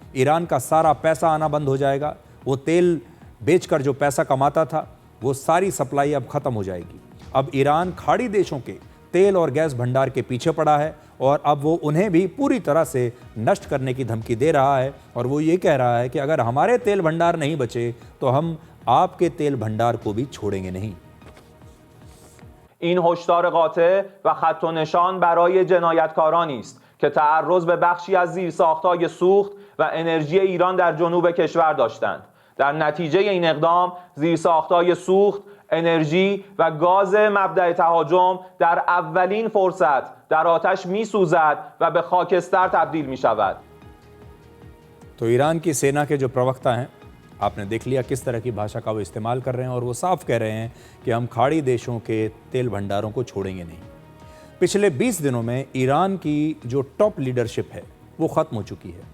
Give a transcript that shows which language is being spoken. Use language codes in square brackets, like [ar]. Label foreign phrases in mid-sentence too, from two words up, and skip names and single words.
[hi] ईरान का सारा पैसा आना बंद हो जाएगा। वो तेल बेचकर जो पैसा कमाता था वो सारी सप्लाई अब खत्म हो जाएगी। अब ईरान खाड़ी देशों के तेल और गैस भंडार के पीछे पड़ा है और अब वो उन्हें भी पूरी तरह से नष्ट करने की धमकी दे रहा है और वो ये कह रहा है कि अगर हमारे तेल भंडार नहीं बचे तो हम आपके तेल भंडार को भी छोड़ेंगे नहीं। [fa] این هشدار قاطع و خط و نشان برای جنایتکارانی است که تعرض به بخشی از زیرساخت‌های سوخت و انرژی ایران در جنوب کشور داشتند. در نتیجه این اقدام زیرساخت‌های سوخت، انرژی و گاز مبدأ تهاجم در اولین فرصت در آتش می‌سوزد و به خاکستر تبدیل می‌شود. [hi] तो ईरान की सेना के जो प्रवक्ता हैं, आपने देख लिया किस तरह की भाषा का वो इस्तेमाल कर रहे हैं और वो साफ कह रहे हैं कि हम खाड़ी देशों के तेल भंडारों को छोड़ेंगे नहीं। पिछले 20 दिनों में ईरान की जो [en] top leadership [hi] है वो ख़त्म हो चुकी है।